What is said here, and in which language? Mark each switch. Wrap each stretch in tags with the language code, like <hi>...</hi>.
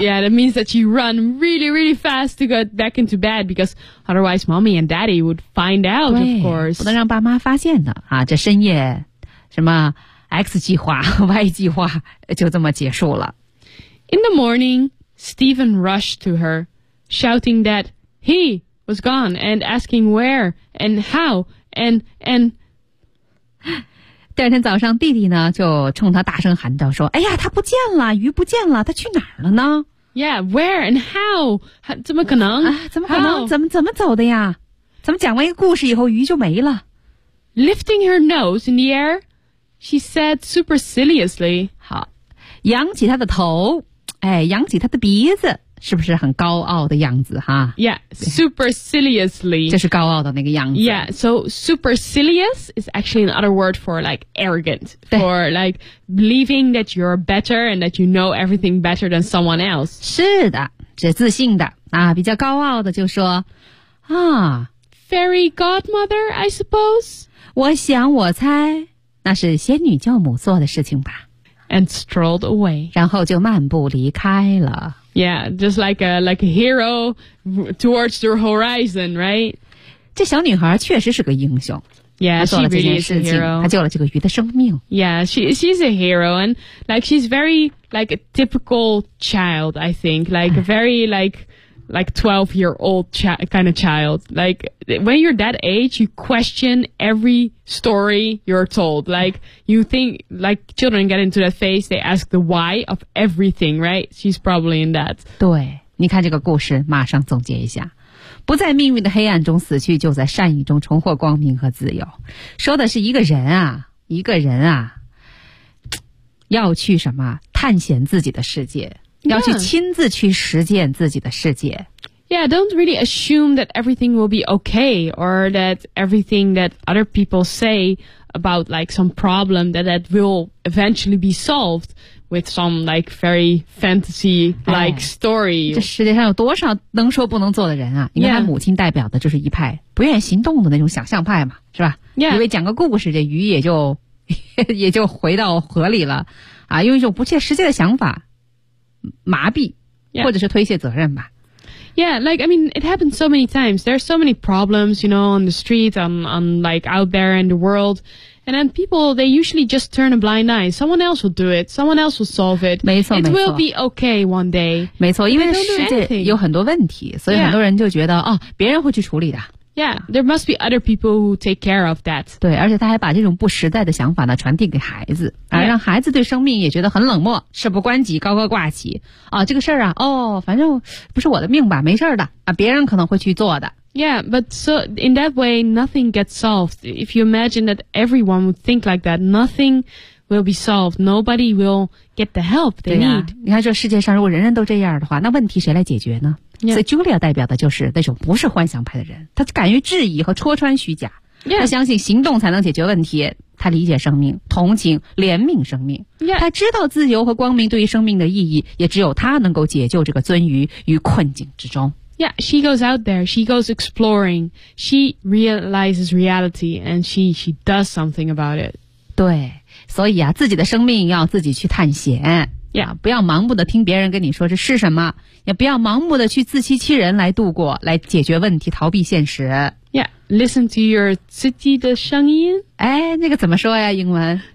<en>Yeah, that means that you run really, really fast to get back into bed because otherwise mommy and daddy would find out, of course.</en> <zh>不能让爸妈发现的啊，这深夜什么 X 计划 Y 计划就这么结束了。</zh> <en>In the morning, Stephen rushed to her, shouting that he was gone and asking where and how and.</en> <zh>第二天早上，弟弟呢就冲他大声喊道：“说，哎呀，他不见了，鱼不见了，他去哪儿了呢</zh> <en>？”Yeah, where and how?</en> <zh>怎么可能？怎么可能？怎么走的呀？怎么讲完一个故事以后，鱼就没了</zh> <en>？Lifting her nose in the air, she said superciliously.</en> <zh>好，扬起他的头。哎，扬起他的鼻子，是不是很高傲的样子哈</zh> <en>？Yeah, superciliously.</en> <zh>这是高傲的那个样子。</zh> <en>Yeah, so supercilious is actually another word for like arrogant, for like believing that you're better and that you know everything better than someone else.</en> <zh>是的，这自信的啊，比较高傲的就说啊</zh> <en>，Fairy godmother, I suppose.</en> <zh>我想，我猜，那是仙女教母做的事情吧。</zh> <en>And strolled away.</en> <zh>然后就漫步离开了。</zh> <en>Yeah, just like a hero towards the horizon, right?</en> <zh>这小女孩确实是个英雄。</zh> <en>Yeah, she really is a hero.</en> <zh>她救了这个鱼的生命。</zh> <en>Yeah, she's a hero. And like, she's very like a typical child, I think. Like, very like 12-year-old kind of child. Like, when you're that age, you question every story you're told. Like, you think, like, children get into that phase, they ask the why of everything, right? She's probably in that.</en> <zh>对，你看这个故事，马上总结一下。不在命运的黑暗中死去，就在善意中重获光明和自由。说的是一个人啊，要去什么？探险自己的世界。要去亲自去实践自己的世界。</zh> <en>Yeah, don't really assume that everything will be okay or that everything that other people say about like some problem that will eventually be solved with some like very fantasy-like story.</en> <zh>这世界上有多少能说不能做的人啊？因为他母亲代表的就是一派不愿行动的那种想象派嘛，是吧？</zh> <en>Yeah.</en> <zh>以为讲个故事，这鱼也就回到河里了啊，用一种不切实际的想法。麻痹、</zh> <en>yeah.</en> <zh>或者是推卸责任吧。</zh> <en>Yeah, like, I mean, it happens so many times. There are so many problems, you know, on the streets, on like out there in the world. And then people, they usually just turn a blind eye. Someone else will do it. Someone else will solve it.</en> <zh>没错，没错。</zh> <en>It will be okay one day.</en> <zh>没错，因为世界有很多问题，所以很多人就觉得、</zh> <en>yeah.</en> <zh>哦，别人会去处理的。</zh> <en>Yeah, there must be other people who take care of that.</en> <zh>对，而且他还把这种不实在的想法呢传递给孩子，而让孩子对生命也觉得很冷漠，事不关己高高挂起。啊，这个事儿啊，哦，反正不是我的命吧，没事的啊，别人可能会去做的。</zh> <en>Yeah, but so in that way, nothing gets solved. If you imagine that everyone would think like that, nothing will be solved. Nobody will get the help they need.</en> <zh>你看，这世界上如果人人都这样的话，那问题谁来解决呢？</zh> <en>Yeah.</en> <zh>所以 Julia 代表的就是那种不是幻想派的人，他敢于质疑和戳穿虚假，</zh> <en>Yeah.</en> <zh>他相信行动才能解决问题。他理解生命，同情怜悯生命、</zh> <en>yeah.</en> <zh>他知道自由和光明对于生命的意义，也只有他能够解救这个鳟鱼于困境之中。</zh> <en>Yeah, she goes out there, she goes exploring, she realizes reality, and she does something about it.</en> <zh>对，所以啊，自己的生命要自己去探险。</zh> <en>Yeah,</en> <zh>不要盲目的听别人跟你说这是什么，也不要盲目的去自欺欺人来度过，来解决问题，逃避现实。</zh> <en>Yeah, listen to your</en> <zh>自己的声音。哎，那个怎么说呀？英文</zh>